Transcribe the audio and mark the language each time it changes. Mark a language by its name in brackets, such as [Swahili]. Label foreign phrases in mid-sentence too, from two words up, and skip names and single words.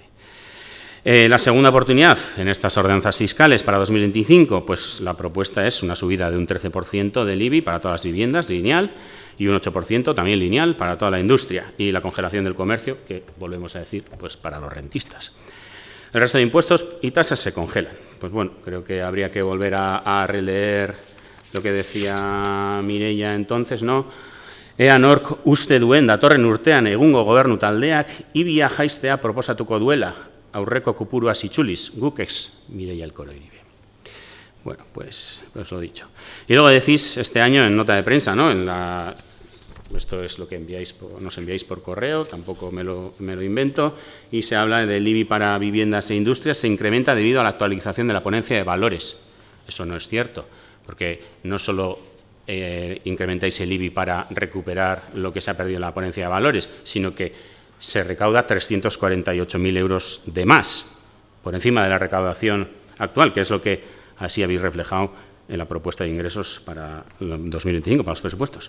[Spanish] La segunda oportunidad en estas ordenanzas fiscales para 2025, pues la propuesta es una subida de un 13% del IBI para todas las viviendas, lineal, y un 8% también lineal para toda la industria, y la congelación del comercio, que volvemos a decir, pues para los rentistas. El resto de impuestos y tasas se congelan. Pues bueno, creo que habría que volver a releer lo que decía Mireia entonces, ¿no? [Basque] Ea nork uste duen datorren urtean egungo gobernu taldeak ibia jaistea proposatuko duela, aurreko kupuruaz itxuliz, guk ez, Mireia Elkoro Iribe. [Spanish] Bueno, pues lo dicho. Y luego decís este año en nota de prensa, ¿no? Esto es lo que nos enviáis por correo, tampoco me lo invento, y se habla del IBI para viviendas e industrias, se incrementa debido a la actualización de la ponencia de valores. Eso no es cierto, porque no solo incrementáis el IBI para recuperar lo que se ha perdido en la ponencia de valores, sino que se recauda 348.000 euros de más, por encima de la recaudación actual, que es lo que así habéis reflejado en la propuesta de ingresos para el 2025, para los presupuestos.